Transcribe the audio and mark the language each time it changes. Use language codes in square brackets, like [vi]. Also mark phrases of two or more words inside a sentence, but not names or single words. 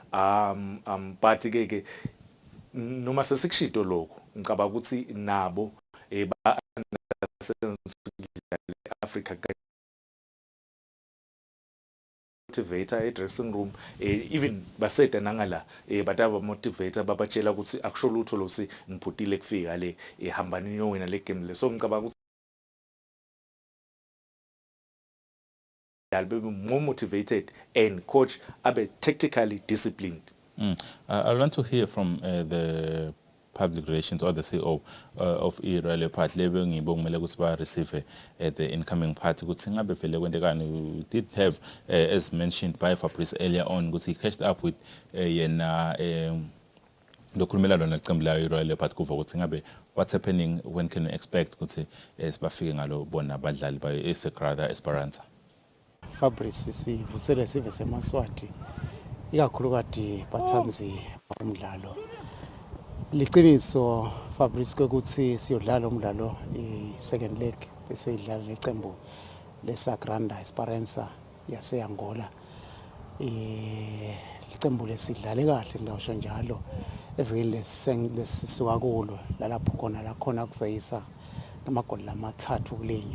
[ss] But ke noma sesikushido lokho ngicabanga ukuthi nabo ba Africa motivator [en] dressing room [ss] even baseta nangala bataba motivator babatshela ukuthi akusho lutho lokuthi ngiphutile kufika le ehambani niyowina le game le. So ngicabanga ukuthi [en] be more motivated and coach [ss] abe [en] tactically disciplined. I want to hear from the public relations or the CEO of Royal Leopard [ss] lebe ngibongumele ukuthi ba [en] receive the incoming party [ss] ukuthi ngabe vele kwendekani. [en] We did have as mentioned by Fabrice earlier on ukuthi he catched up with [ss] yena lokhulumela lona icembu la Royal Leopard kuva ukuthi ngabe [en] what's happening, when can we expect [ss] ukuthi sibafike ngalo bona abadlali ba eSegrada Esperanza. Fabrice sivusele sive semaswati ikakhulukati bathanzi umdlalo. Liqiniso Fabrice ukuthi siyodlala umdlalo i- [en] second leg [ss] esiyoyidlala lecembu leSagrada Esperanza yase-Angola. Icembu lesidlale kahle ngawusho njalo evikini lesisuka kulo lalapho khona la khona kusayisa amagoli lamathathu kulinye.